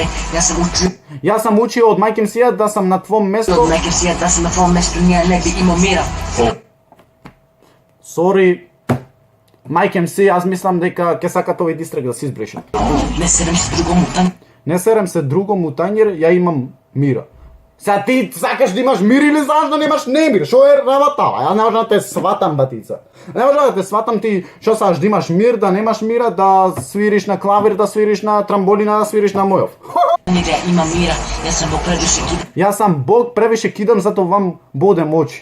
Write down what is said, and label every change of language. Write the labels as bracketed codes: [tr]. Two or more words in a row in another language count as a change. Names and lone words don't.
[sr] Ja sam učio od Majke MC'a da sam na tvom mjestu... Od Majke MC'a da sam na tvom mjestu ne bi imao mira. [mk] Sorry, Majke MC, јаз мислим да ќе сакат овај дистрект да си избришем. [sr] Ne serem se drugom u tanjir. Ne serem se drugom u tanjir, ja imam mira. [mk] Сега ти сакаш да имаш мир или знаеш да немаш немир? Шо е работа? Ја не можам да те сватам, батица. Не можам да те сватам ти шо сакаш да имаш мир, да немаш мира, да свириш на клавир, да свириш на трамболина, да свириш на мојов. Мира има мира, јас сам Бог превише кидам. Јас сам Бог превише кидам, затоа вам бодем очи.